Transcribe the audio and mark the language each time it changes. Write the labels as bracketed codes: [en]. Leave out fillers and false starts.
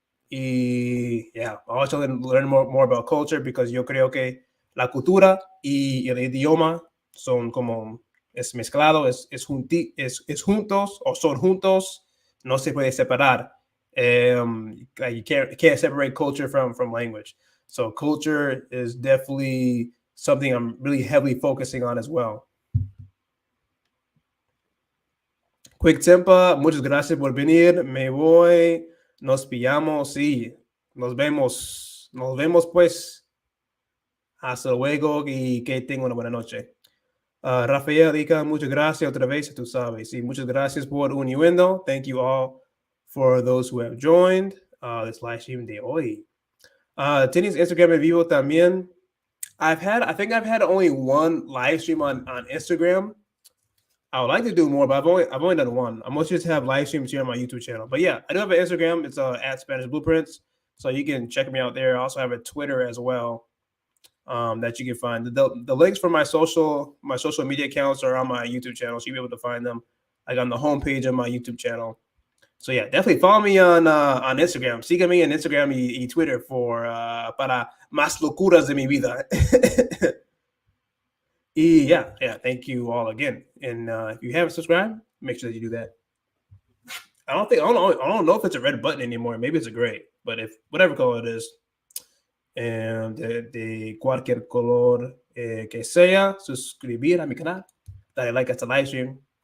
[en] Y yeah, I also learn more about culture because [es] yo creo que la cultura y el idioma son como, es mezclado, es juntos o son juntos, no se puede separar. [en] You can't separate culture from language. So culture is definitely something I'm really heavily focusing on as well. [es] Quick Tempa, muchas gracias por venir. Me voy. Nos pillamos. Sí, nos vemos pues. Hasta luego y que tengan una buena noche. Rafael, Ica, muchas gracias otra vez, tú sabes. Sí, muchas gracias por uniendo. [en] Thank you all for those who have joined this live stream [es] de hoy. ¿Tienes Instagram en vivo también? [en] I think I've had only one live stream on Instagram. I would like to do more, but I've only done one. I mostly just have live streams here on my YouTube channel. But yeah, I do have an Instagram. It's at Spanish Blueprints, so you can check me out there. I also have a Twitter as well that you can find. The links for my social media accounts are on my YouTube channel, so you'll be able to find them like on the homepage of my YouTube channel. So yeah, definitely follow me on Instagram. [es] Sígueme en Instagram y Twitter para más locuras de mi vida. [en] Yeah, thank you all again. And if you haven't subscribed, make sure that you do that. I don't know if it's a red button anymore. Maybe it's a gray, but if whatever color it is, and [es] de cualquier color que sea, suscribir a mi canal, dale like [en] at the live stream.